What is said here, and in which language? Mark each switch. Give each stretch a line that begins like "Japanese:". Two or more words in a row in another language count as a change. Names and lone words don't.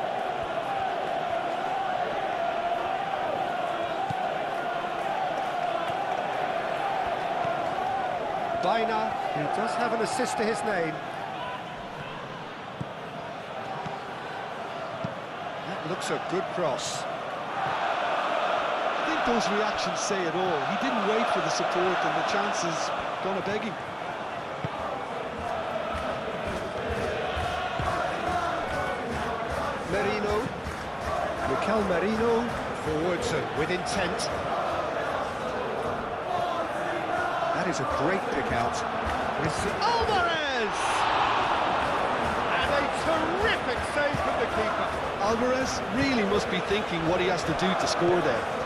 English: Baina, he does have an assist to his name. That looks a good cross. I think those reactions say it all. He didn't wait for the support, and the chance is gonna beg him. Merino. Mikel Merino, forwards with intent. That is a great pick out. Alvarez! And a terrific save from the keeper. Alvarez really must be thinking what he has to do to score there.